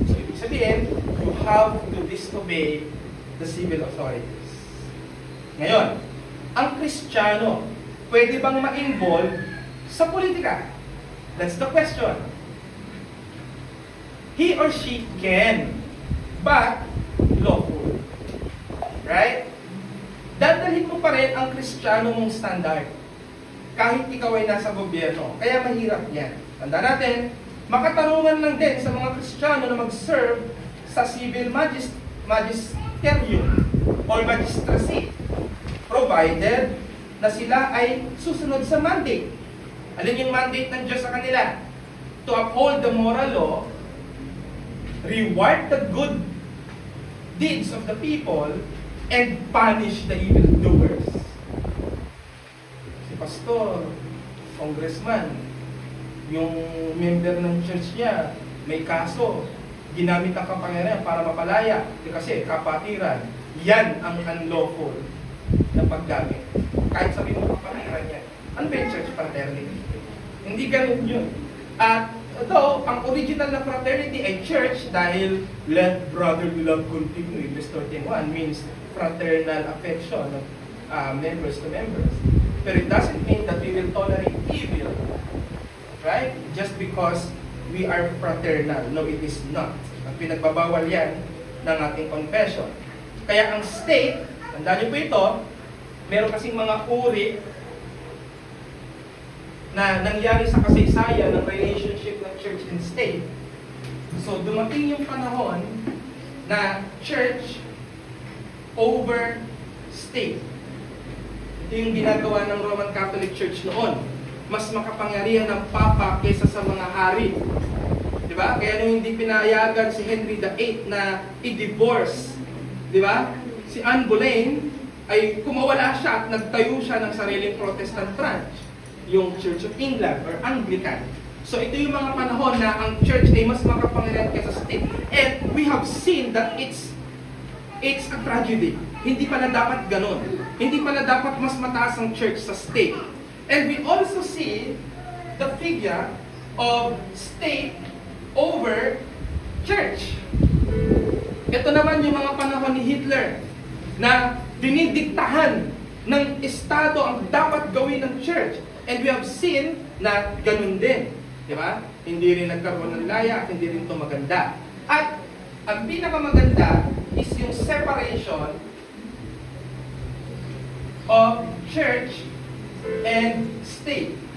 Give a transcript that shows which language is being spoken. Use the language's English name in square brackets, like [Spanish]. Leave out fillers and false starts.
[English] So, [Filipino] ibig sabihin, [English] you have to disobey the civil authorities. [Filipino] Ngayon, ang Kristiyano, pwede bang ma-involve sa politika? [English] That's the question. He or she can, but lawful. Right? [Filipino] Dadalhin mo pa rin ang Kristiyano mong standard. Kahit ikaw ay nasa gobyerno. Kaya mahirap yan. Tanda natin, makatarungan lang din sa mga Kristiyano na mag-serve sa civil magisterium or magistracy, provided na sila ay susunod sa mandate. Alin yung mandate ng Diyos sa kanila? [English] To uphold the moral law, reward the good deeds of the people, and punish the evildoers. [Filipino] Si pastor, congressman, yung member ng church niya, may kaso, ginamit ang kapangyarihan para mapalaya. Kasi kapatiran, yan ang unlawful na paggamit. Kahit sabihin mo kapatiran yan. Ano ba yung church fraternity? Hindi ganun yun. At though, ang original na fraternity ay church dahil [English] let brotherly love continue. Verse 13:1 means fraternal affection of members to members. But it doesn't mean that we will tolerate evil. Right? Just because we are fraternal. No, it is not. [Filipino] Ang pinagbabawal yan ng ating confession. Kaya ang state, tandaan niyo po ito, meron kasing mga uri na nangyari sa kasaysayan ng relationship ng church and state. So, dumating yung panahon na church over state. Ito yung ginagawa ng Roman Catholic Church noon. Mas makapangyarihan ng Papa kaysa sa mga hari. Diba? Kaya nung hindi pinayagan si Henry VIII na i-divorce, diba? Si Anne Boleyn ay kumawala siya at nagtayo siya ng sariling Protestant branch, yung Church of England or Anglican. So ito yung mga panahon na ang church ay mas makapangyarihan kaysa state. [English] And we have seen that it's a tragedy. [Filipino] Hindi pala dapat ganun. Hindi pala dapat mas mataas ang church sa state. [English] And we also see the figure of state over church. [Filipino] Ito naman yung mga panahon ni Hitler na dinidiktahan ng Estado ang dapat gawin ng church. [English] And we have seen [Filipino] na ganun din. Di ba? Hindi rin nagkaroon ng laya at hindi rin ito maganda. At ang pinakamaganda is yung separation of church and state.